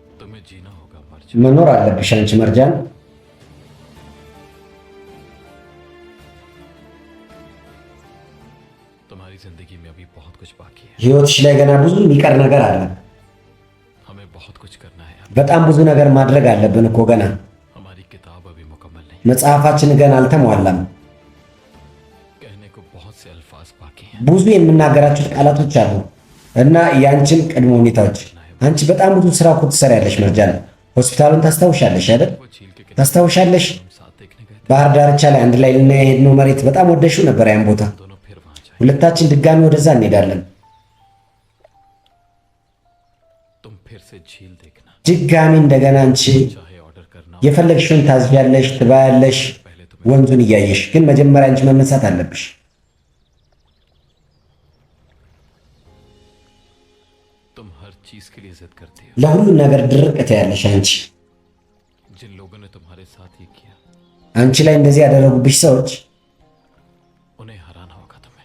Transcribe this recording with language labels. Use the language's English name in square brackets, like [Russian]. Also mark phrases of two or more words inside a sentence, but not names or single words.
[Hindi] तुम्हें जीना होगा मर्जान। [Amharic] መኖር አለብሽ አንቺ መርጃን። [Hindi] तुम्हारी जिंदगी में अभी बहुत कुछ बाकी है। [Amharic] ህይወትሽ ላይ ገና ብዙ የሚቀር ነገር አለ። [Hindi] हमें बहुत कुछ करना है। [Amharic] በጣም ብዙ ነገር ማድረግ አለብን እኮ ገና። [Hindi] हमारी किताब अभी मुकम्मल नहीं। [Amharic] መጽሐፋችን ገና አልተሟላም። [Hindi] कहने को बहुत से अल्फाज बाकी हैं। [Amharic] ብዙ የምናገራቸው ቃላቶች አሉ እና ያንቺን ቅድመ ሁኔታዎች። አንቺ በጣም ብዙ ስራ እኮ ትሰሪያለሽ መርጃን። ሆስፒታሉን ታስታውሻለሽ አይደል? [Hindi] वो झील के [Amharic] ታስታውሻለሽ? [Hindi] हम साथ देखने गए थे। [Amharic] ባህር ዳርቻ ላይ አንድ ላይ ልናይ የሄድነው መሬት በጣም ወደሽው ነበር ያን ቦታ። [Hindi] दोनों फिर वहां जाए। [Amharic] ሁለታችን ድጋሚ ወደዛ እንሄዳለን። [Hindi] तुम फिर से झील देखना। [Amharic] ድጋሚ እንደገና አንቺ [Hindi] चाहे ऑर्डर करना हो, [Amharic] የፈለግሽውን ታዝዣለሽ፣ ትበያለሽ [Hindi] पहले तुम्हें [Amharic] ወንዙን እያየሽ። ግን መጀመሪያ አንቺ መነሳት አለብሽ። [Hindi] तुम हर चीज के लिए जिद करती हो। [Amharic] ለሁሉም ነገር ድርቅ ትያለሽ አንቺ። [Hindi] जिन लोगों ने तुम्हारे साथ ये किया [Amharic] አንቺ ላይ እንደዚህ ያደረጉብሽ ሰዎች [Hindi] उन्हें हराना होगा तुम्हें।